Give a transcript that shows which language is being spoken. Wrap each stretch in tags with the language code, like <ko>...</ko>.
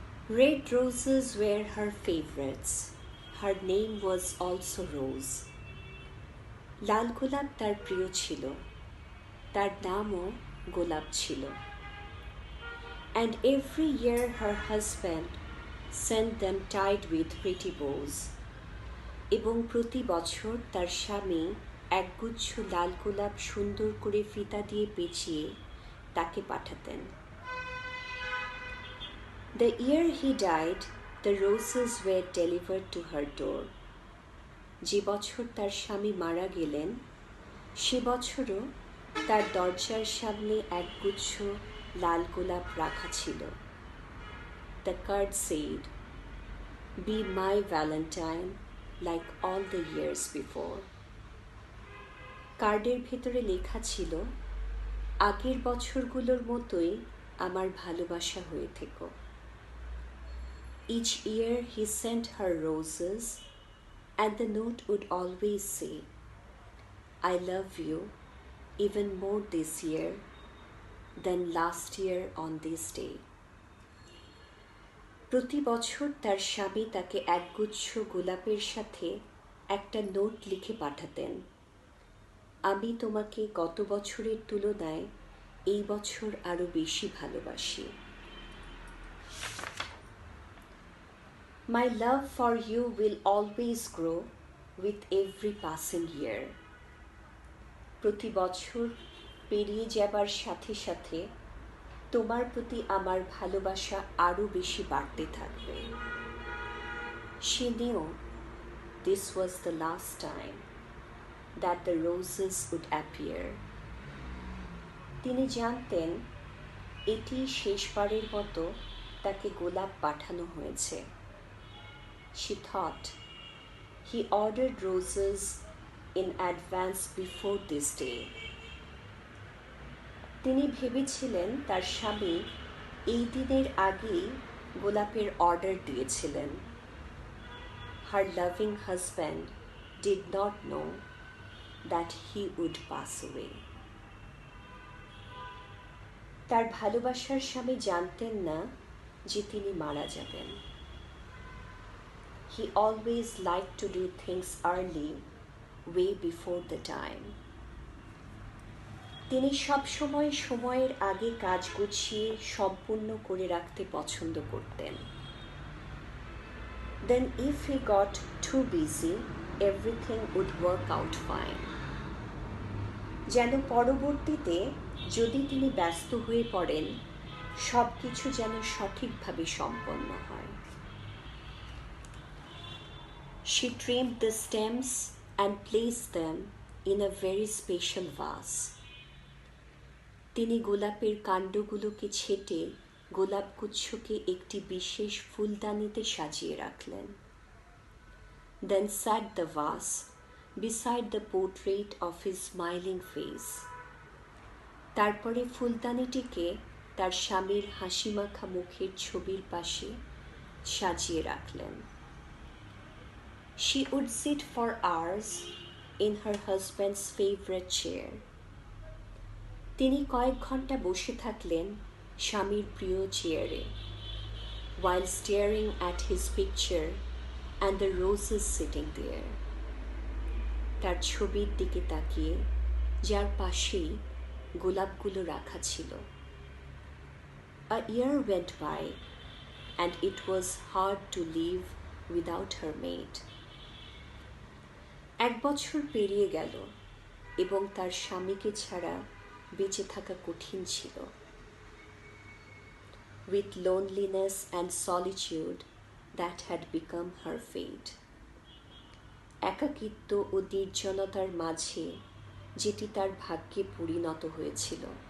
<en>Red roses were her favorites. Her name was also Rose.</en> <bn>লাল গোলাপ তার প্রিয় ছিল, তার নামও গোলাপ ছিল।</bn> <en>And every year her husband sent them tied with pretty bows.</en> <bn>এবং প্রতি বছর তার স্বামী একগুচ্ছ লাল গোলাপ সুন্দর করে ফিতা দিয়ে পেঁচিয়ে তাকে পাঠাতেন।</bn> <en>The year he died, the roses were delivered to her door.</en> <bn>যে বছর তার স্বামী মারা গেলেন, সে বছরও তার দরজার সামনে একগুচ্ছ লাল গোলাপ রাখা ছিল।</bn> <en>The card said, "Be my Valentine like all the years before."</en> <bn>কার্ডের ভেতরে লেখা ছিল, আগের বছরগুলোর মতোই আমার ভালোবাসা হয়ে থেকো।</bn> <en>Each year he sent her roses, and the note would always say, "I love you even more this year than last year on this day."</en> <bn>প্রতি বছর তার স্বামী তাকে একগুচ্ছ গোলাপের সাথে একটা নোট লিখে পাঠাতেন, আমি তোমাকে গত বছরের তুলনায় এই বছর আরো বেশি ভালোবাসি।</bn> <en>My love for you will always grow with every passing year.</en> <bn>প্রতি বছর পেরিয়ে যাবার সাথে সাথে তোমার প্রতি আমার ভালোবাসা আরো বেশি বাড়তে থাকবে।</bn> <en>She knew this was the last time that the roses would appear.</en> <bn>তিনি জানতেন এটি শেষবারের মতো তাকে গোলাপ পাঠানো হয়েছে।</bn> <en>She thought he ordered roses in advance before this day.</en> <bn>তিনি ভেবেছিলেন তার স্বামী এই দিনের আগেই গোলাপের অর্ডার দিয়েছিলেন।</bn> <en>Her loving husband did not know that he would pass away.</en> <bn>তার ভালোবাসার স্বামী জানতেন না যে তিনি মারা যাবেন।</bn> <en>He always liked to do things early, way before the time.</en> <bn>তিনি সবসময় সময়ের আগে কাজ গুছিয়ে সম্পূর্ণ করে রাখতে পছন্দ করতেন।</bn> <en>Then if he got too busy, everything would work out fine.</en> <bn>যেন পরবর্তীতে যদি তিনি ব্যস্ত হয়ে পড়েন, সব কিছু যেন সঠিকভাবে সম্পন্ন হয়।</bn> <en>She trimmed the stems and placed them in a very special vase.</en> <bn>তিনি গোলাপের কাণ্ডগুলোকে ছেঁটে গোলাপগুচ্ছকে একটি বিশেষ ফুলদানিতে সাজিয়ে রাখলেন।</bn> <en>Then sat the vase beside the portrait of his smiling face.</en> <bn>তারপরে ফুলদানিটিকে তার স্বামীর হাসিমাখা মুখের ছবির পাশে সাজিয়ে রাখলেন।</bn> <en>She would sit for hours in her husband's favorite chair.</en> <bn>তিনি কয়েক ঘন্টা বসে থাকলেন স্বামীর প্রিয় চেয়ারে,</bn> <en>while staring at his picture and the roses sitting there.</en> <bn>তার ছবির দিকে তাকিয়ে, যার পাশেই গোলাপগুলো রাখা ছিল।</bn> <en>A year went by and it was hard to live without her maid.</en> <bn>এক বছর পেরিয়ে গেল এবং তার স্বামীকে ছাড়া বেঁচে থাকা কঠিন ছিল।</bn> <en>With loneliness and solitude that had become her fate.</en> <bn>একাকিত্ব ও নির্জনতার মাঝে যেটি তার ভাগ্যে পরিণত হয়েছিল।</bn>